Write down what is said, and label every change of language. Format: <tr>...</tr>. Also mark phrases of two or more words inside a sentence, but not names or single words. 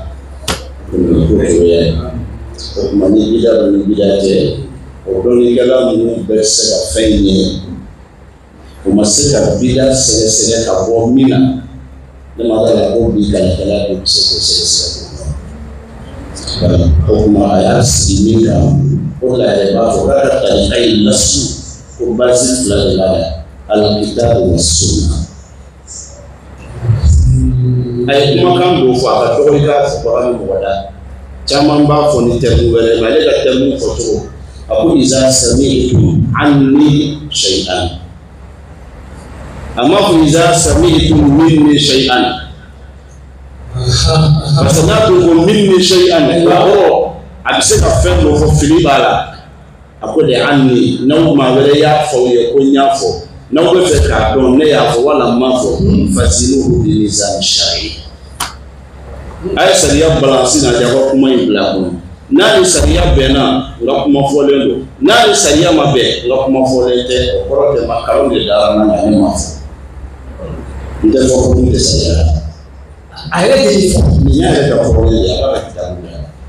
<bm>komi ko cogoya ye o tuma ni bida dɔ ni bida tɛ o dɔnnikɛla ninnu bɛ se ka fɛn ɲɛ o ma se ka bida sɛgɛsɛgɛ ka bɔ min na ne ma dala ko bi kalikɛla bɛ se k'o sɛgɛsɛgɛ o kuma a y'a sigi min kan o la yɛrɛ b'a fɔ k'a ka kalika in lasu ko baasi fila de b'a la alkitabu wa sunna a ye kumakan dɔw fɔ a ka dɔgɔ i k'a fɔ baga ni mɔgɔ da caman b'a fɔ ni terme wɛrɛ mais ale ka terme fɔcogo a ko</bm> <ar>إذا سمعتم عني شيئا</ar> <bm>a ma fɔ</bm> <ar>إذا سمعتم مني</ar> <bm>shay'an</bm> <fr>parce que</fr> <bm>n'a tun ko</bm> <ar>مني شيئا</ar> <bm>a bɛ se ka fɛn dɔ fɔ fili b'a la a ko de anni n'aw maa wɛrɛ y'a fɔ u ye ko n y'a fɔ n'aw bɛ fɛ k'a dɔn ne y'a fɔ wala n m'a fɔ</bm> <ar>فزنوه بنظام شرعي</ar> <bm>a ye sariya balansi na diya ka kuma in bila kɔnɔ n'a ni sariya bɛnna n ka kuma fɔlen don n'a ni sariya ma bɛn n ka kuma fɔlen tɛ o kɔrɔ tɛ ma kalo de dara n na ne ma fɔ n tɛ fɔ ko n tɛ sariya la a yɛrɛ de ye fɔ nin y'a yɛrɛ ka fɔlen ye a b'a ka kitabu la</bm>